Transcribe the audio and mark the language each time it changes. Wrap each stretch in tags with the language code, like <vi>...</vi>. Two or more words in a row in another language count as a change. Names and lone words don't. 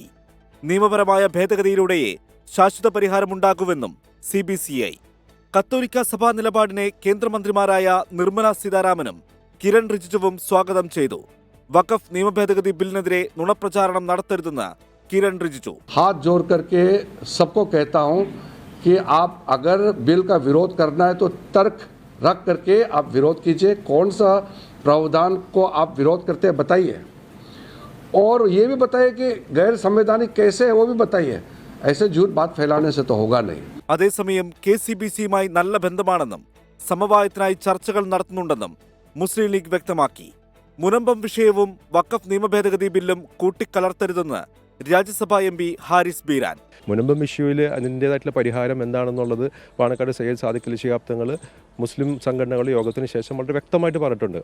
<ml>നിയമപരമായ ഭേദഗതിയിലൂടെയേ ശാശ്വത പരിഹാരമുണ്ടാകുമെന്നും CBCI. കത്തോലിക്ക സഭാ നിലപാടിനെ കേന്ദ്രമന്ത്രിമാരായ നിർമ്മല സീതാരാമനും കിരൺ റിജിജുവും സ്വാഗതം ചെയ്തു. വഖഫ് നിയമ ഭേദഗതി ബില്ലിനെതിരെ നുണപ്രചാരണം നടത്തരുതെന്ന് കിരൺ റിജിജു.</ml> <hi>हाथ जोड़ करके सबको कहता हूं कि आप अगर बिल का विरोध करना है तो तर्क रख करके आप विरोध कीजिए. कौन सा प्रावधान को आप विरोध करते हैं बताइए, और ये भी बताइए कि गैर संवैधानिक कैसे है वो भी बताइए. ऐसे झूठ बात फैलाने से तो होगा नहीं.</hi> <ml>അതേസമയം KCBCയുമായി നല്ല ബന്ധമാണെന്നും സമവായത്തിനായി ചർച്ചകൾ നടത്തുന്നുണ്ടെന്നും മുസ്ലിം ലീഗ് വ്യക്തമാക്കി. മുനമ്പം വിഷയവും വഖഫ് നിയമ ഭേദഗതി ബില്ലും കൂട്ടിക്കലർത്തരുതെന്ന് രാജ്യസഭാ MP ഹാരിസ് ബീരാൻ. മുനമ്പം ഇഷ്യൂവിൽ അതിൻ്റേതായിട്ടുള്ള പരിഹാരം എന്താണെന്നുള്ളത് പാണക്കാട് സയ്യിദ് സാദിഖ് അലി ശിഹാബ് തങ്ങൾ മുസ്ലിം സംഘടനകൾ യോഗത്തിന് ശേഷം വളരെ വ്യക്തമായിട്ട് പറഞ്ഞിട്ടുണ്ട്.</ml>